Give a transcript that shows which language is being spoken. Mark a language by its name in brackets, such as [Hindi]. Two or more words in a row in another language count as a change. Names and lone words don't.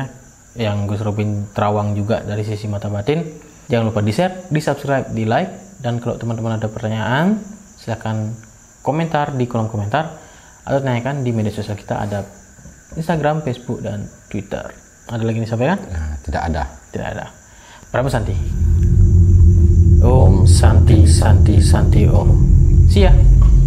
[Indonesian] Yang Gus Robin terawang juga dari sisi mata batin. Jangan lupa di-share, di-subscribe, di-like, dan kalau teman-teman ada pertanyaan silahkan komentar di kolom komentar atau tanyakan di media sosial kita, ada Instagram, Facebook, dan Twitter. Ada lagi disampaikan? Nah, tidak ada. Tidak ada. [Sanskrit] Pramu Santi. Om Santi Santi Santi Om. [English] See ya.